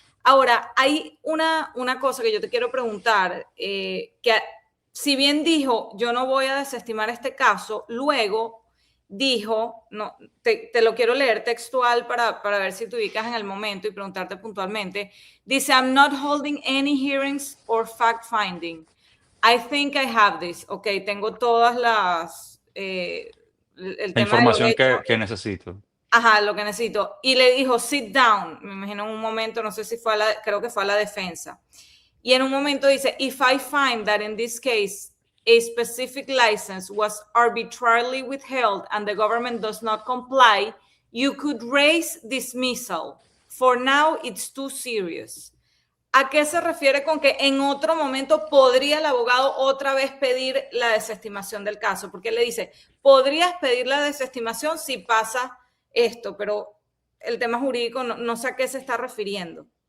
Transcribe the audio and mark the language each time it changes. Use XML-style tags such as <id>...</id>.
<es>Ahora, hay una cosa que yo te quiero preguntar, que si bien dijo, yo no voy a desestimar este caso, luego dijo, no, te lo quiero leer textual para ver si te ubicas en el momento y preguntarte puntualmente.</es> <en>Dice, I'm not holding any hearings or fact finding. I think I have this. Ok,</en> <es>tengo todas las, el La tema de los información hechos. que necesito. Ajá, lo que necesito. Y le dijo,</es> <en>sit down.</en> <es>Me imagino en un momento, no sé si fue creo que fue a la defensa. Y en un momento dice,</es> <en>if I find that in this case a specific license was arbitrarily withheld and the government does not comply, you could raise dismissal. For now, it's too serious.</en> <es>¿A qué se refiere con que en otro momento podría el abogado otra vez pedir la desestimación del caso? Porque le dice, podrías pedir la desestimación si pasa esto, pero el tema jurídico no sé a qué se está refiriendo.</es>